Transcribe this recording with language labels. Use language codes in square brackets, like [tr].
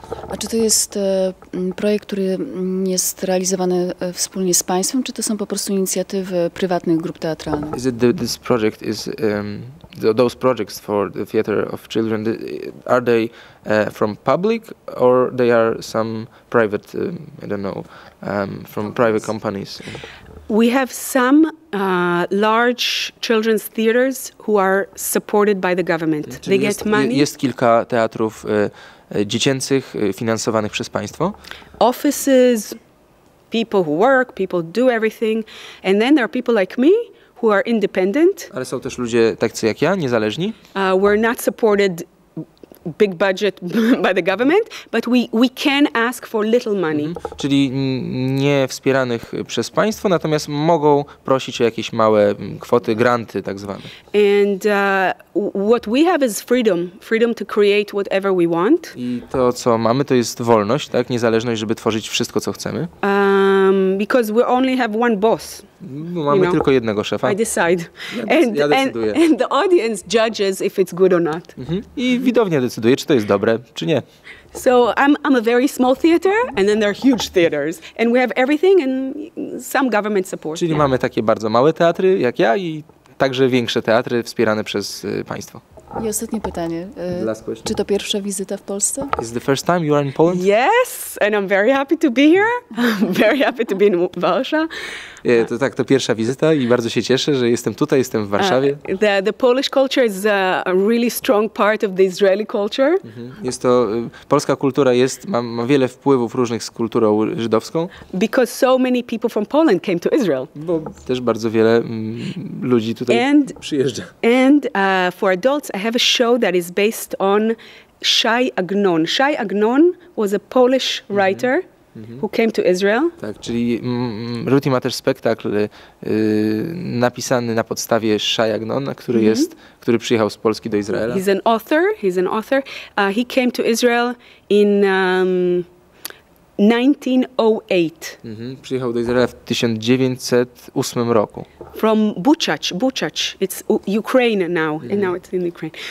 [pl] A czy to jest projekt, który jest realizowany wspólnie z państwem, czy to są po prostu inicjatywy prywatnych grup teatralnych? [en] Is it this project is those projects for the theater of children, are they from public or they are some private, I don't know, from private companies? We have some large children's theaters who are supported by the government. They get money. [pl] Jest kilka teatrów dziecięcych finansowanych przez państwo. [en] Offices, people who work, people do everything. And then there are people like me who are independent. [pl] Ale są też ludzie tacy jak ja, niezależni. [en] We're not supported big budget by the government, but we can ask for little money. [pl] Czyli nie wspieranych przez państwo, natomiast mogą prosić o jakieś małe kwoty, granty tak zwane. [en] And what we have is freedom to create whatever we want. [pl] I to, co mamy, to jest wolność, tak? Niezależność, żeby tworzyć wszystko, co chcemy. [en] Because we only have one boss. [pl] Bo mamy tylko jednego szefa. [en] I decide. [pl] Ja decyduję. [en] And the audience judges if it's good or not. [pl] I widownia decyduje, czy to jest dobre, czy nie. [en] So I'm a very small theater, and then there are huge theaters. And we have everything and some government support. [pl] Czyli mamy takie bardzo małe teatry, jak ja, i także większe teatry wspierane przez państwo. I ostatnie pytanie. [en] Last question. [pl] Czy to pierwsza wizyta w Polsce? [en] Is the first time you are in Poland? Yes, and I'm very happy to be here. I'm very happy to be in Warsaw. [pl] To tak, to pierwsza wizyta i bardzo się cieszę, że jestem tutaj, jestem w Warszawie. [en] The Polish culture is a really strong part of the Israeli culture. [pl] Jest to, polska kultura ma wiele wpływów różnych z kulturą żydowską. [en] Because so many people from Poland came to Israel. [pl] Bo też bardzo wiele ludzi tutaj przyjeżdża. [en] And for adults, I have a show that is based on Shai Agnon. Shai Agnon was a Polish writer who came to Israel. [pl] Tak, czyli Ruti ma też spektakl napisany na podstawie Shai Agnona, który przyjechał z Polski do Izraela. [en] He's an author. He came to Israel in 1908. [pl] Przyjechał do Izraela w 1908 roku. [en] From Buchach. It's Ukraine now, and now it's in Ukraine.